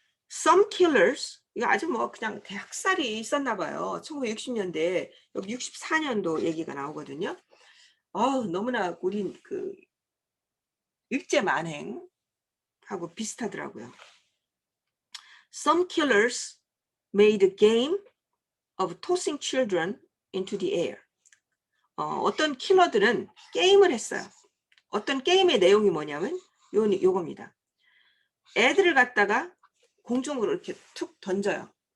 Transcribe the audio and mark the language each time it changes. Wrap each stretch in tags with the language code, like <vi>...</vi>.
<en>Some killers,</en> <ko>이거 아주 뭐 그냥 대학살이 있었나 봐요. 1960년대, 여기 64년도 얘기가 나오거든요. 너무나 우린 그 일제 만행하고 비슷하더라고요.</ko> <en>Some killers made a game of tossing children into the air.</en> <ko>어떤 킬러들은 게임을 했어요. 어떤 게임의 내용이 뭐냐면 요겁니다. 애들을 갖다가 공중으로 이렇게 툭 던져요.</ko>